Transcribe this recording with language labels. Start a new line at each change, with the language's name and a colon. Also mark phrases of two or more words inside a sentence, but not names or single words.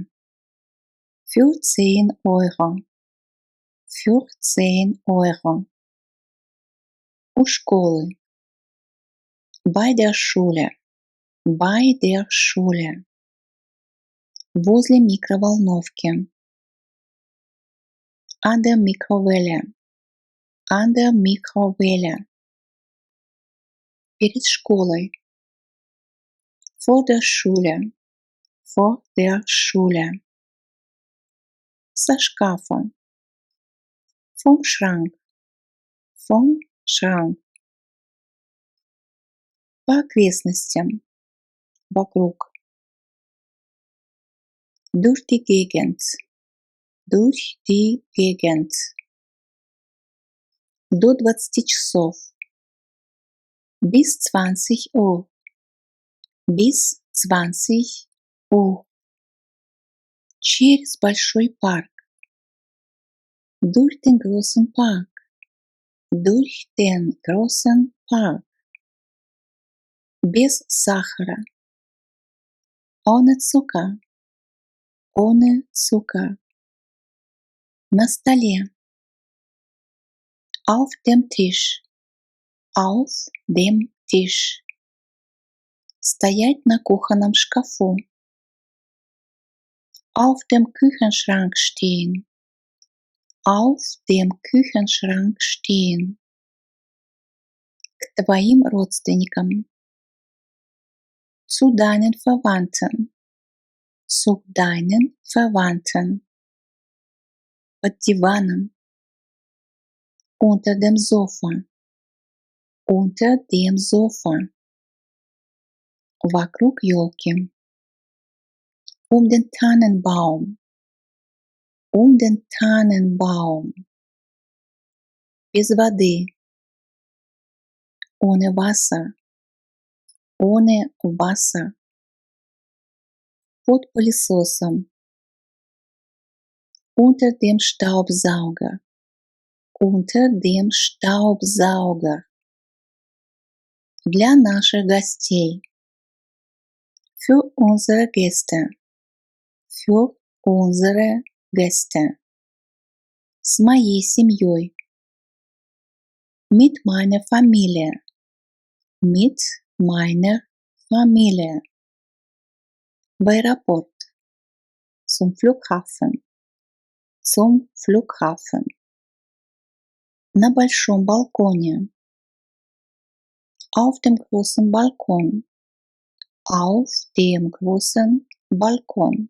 German: Für 10 Euro. Für 10 Euro.
Russian: У школы.
German: Bei der Schule. Bei der Schule.
Russian: Возле микроволновки.
German: An der Mikrowelle. An der Mikrowelle.
Russian: Перед школой.
German: Vor der Schule. Vor der Schule.
Russian: Со шкафа.
German: Vom Schrank. Vom Schrank.
Russian: По окрестностям. Вокруг.
German: Durch die Gegend. Durch die Gegend.
Russian: До 20 часов.
German: Bis 20 Uhr. Bis 20 Uhr.
Russian: Через большой парк.
German: Durch den großen Park. Durch den großen Park.
Russian: Без сахара.
German: Ohne Zucker. Ohne Zucker.
Russian: На столе.
German: Auf dem Tisch. Auf dem Tisch.
Russian: Стоять на кухонном шкафу.
German: Auf dem Küchenschrank stehen. Auf dem Küchenschrank stehen.
Russian: К твоим родственникам.
German: Zu deinen Verwandten. Zu deinen Verwandten.
Russian: Под диваном.
German: Unter dem Sofa. Unter dem Sofa.
Russian: Вокруг елки.
German: Den Tannenbaum. Den Tannenbaum.
Russian: Без воды.
German: Ohne Wasser. Ohne Wasser.
Russian: Под пылесосом.
German: Unter dem Staubsauger. Unter dem Staubsauger.
Russian: Для наших гостей.
German: Für unsere Gäste. Für unsere Gäste.
Russian: С моей семьей.
German: Mit meiner Familie. Mit meiner Familie.
Russian: В аэропорт.
German: Zum Flughafen. Zum Flughafen.
Russian: На большом балконе.
German: Auf dem großen Balkon. Auf dem großen Balkon.